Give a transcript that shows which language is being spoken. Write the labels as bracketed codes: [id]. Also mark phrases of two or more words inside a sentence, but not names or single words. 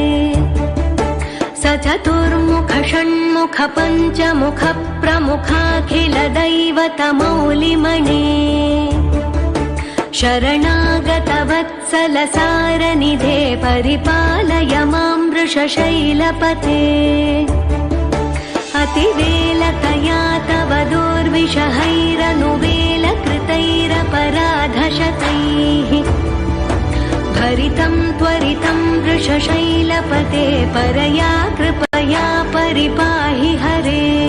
[sa] సచతుర్ముఖ షణ్ముఖ పంచముఖ ప్రముఖాఖిల దైవతమౌలిమణే శరణాగత వత్సల సారనిధే పరిపాలయ మాం వృషశైలపతే अतिवेलतया तव दुर्विषहैरनुवेलकृतैरपराधशतैः भरितं त्वरितं वृषशैलपते परया कृपया परिपाहि हरे